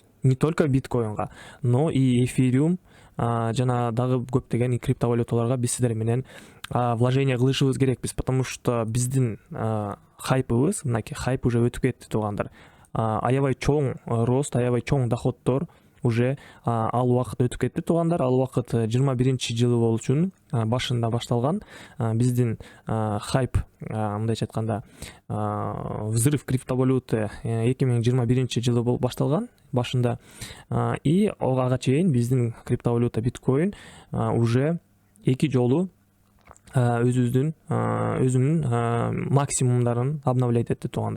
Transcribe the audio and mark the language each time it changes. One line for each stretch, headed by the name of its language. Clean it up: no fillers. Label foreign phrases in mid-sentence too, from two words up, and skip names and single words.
Russian: Не только
Kyrgyz: биткоинга,
Russian: но и
Kyrgyz: эфириум жана дагы көптөгөн криптовалюталарга биз сиздер менен вложение кылышыбыз керекпиз,
Russian: потому что
Kyrgyz: биздин хайпыбыз, мынакей хайп уже өтүп кетти туугандар. Аябай чоң рост, аябай чоң доходдор уже ал убакыт өтүп кетти туугандар. Ал убакыт 21-жылы болчу, башында башталган биздин хайп, мындайча айтканда
Russian: взрыв криптовалюты
Kyrgyz: 2021-жылы болуп башталган башында, и ага чейин биздин криптовалюта биткоин уже 2 жолу өзүнүн максимумдарын обновлять этти туугандар.